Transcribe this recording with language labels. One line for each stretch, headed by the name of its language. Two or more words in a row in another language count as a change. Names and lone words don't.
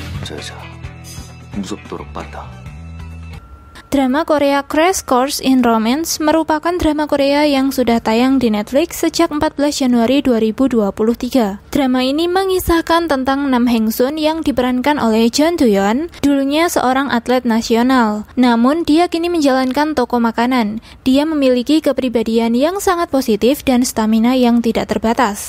Korean: 여자. 무섭도록 빠르다.
Indonesian: Drama Korea Crash Course in Romance merupakan drama Korea yang sudah tayang di Netflix sejak 14 Januari 2023. Drama ini mengisahkan tentang Nam Heng Sun yang diperankan oleh Jeon Do-yeon, dulunya seorang atlet nasional. Namun dia kini menjalankan toko makanan. Dia memiliki kepribadian yang sangat positif dan stamina yang tidak terbatas.